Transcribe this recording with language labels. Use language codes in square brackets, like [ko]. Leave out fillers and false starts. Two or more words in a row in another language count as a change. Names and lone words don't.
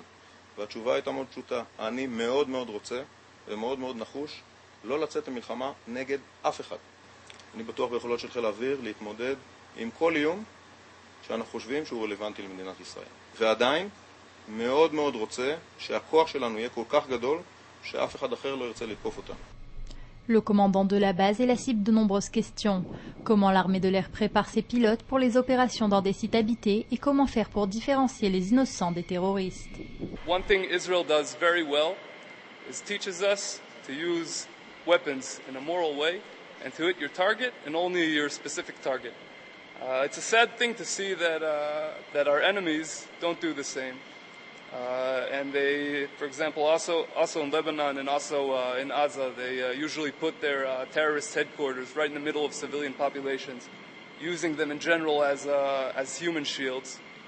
[he] והתשובה הייתה מאוד פשוטה. אני מאוד מאוד רוצה ומאוד מאוד נחוש לא לצאת למלחמה נגד אף אחד. אני בטוח ביכולות של חיל האוויר להתמודד עם כל איום שאנחנו חושבים שהוא רלוונטי למדינת ישראל. ועדיין מאוד מאוד רוצה שהכוח שלנו יהיה כל כך גדול שאף אחד אחר לא ירצה לתקוף אותנו. [fr] Le commandant de la base est la cible de nombreuses questions. Comment l'armée de l'air prépare ses pilotes pour les opérations dans des sites habités et comment faire pour différencier les innocents des terroristes. [en] One thing Israel does very well is teaches us to use weapons in a moral way and to hit your target and only your specific target. It's a sad thing to see that our enemies don't do the same. And they, for example, also in Lebanon and also in Gaza, they usually put their terrorist headquarters right in the middle of civilian populations, using them in general as human shields.